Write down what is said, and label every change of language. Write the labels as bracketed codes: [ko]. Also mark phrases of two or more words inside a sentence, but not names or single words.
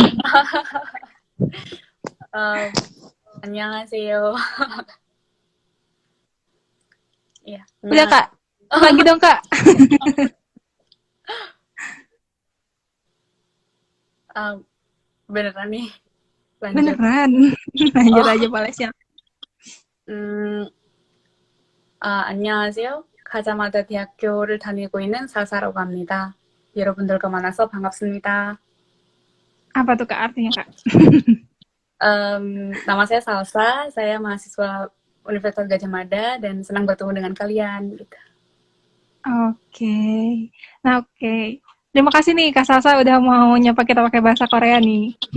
[ko] 안녕하세요. [id] Iya, Udah [ko] 안녕하세요. [id] Kak, lagi dong Kak. Beneran nih, lanjut. Beneran. Lanjut aja Oh, boleh siap. [ko] 음, 안녕하세요. 가자마자 대학교를 다니고 있는 사사라고 합니다. 여러분들과 만나서 반갑습니다. [id] Apa tuh Kak artinya Kak? Nama saya Salsa, saya mahasiswa Universitas Gadjah Mada dan senang bertemu dengan kalian. Gitu. Oke. Nah, oke. Terima kasih nih Kak Salsa udah mau nyapa kita pakai bahasa Korea nih.